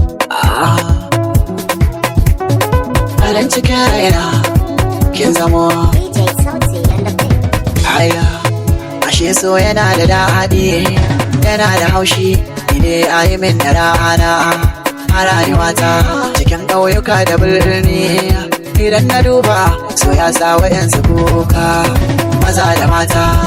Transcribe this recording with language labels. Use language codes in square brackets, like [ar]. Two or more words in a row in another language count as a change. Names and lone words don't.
[ha] Ah. Farin cikin raina, kin zamo. [en] D J Sauti and the Big. [ha] Aya, ashe so yana da daɗi, yana da haushi, ni dai a yi min da rana. A rayuwata, cikin ƙauyuka da birni, idan na duba, so ya sa wa'yansu kuka, maza da mata.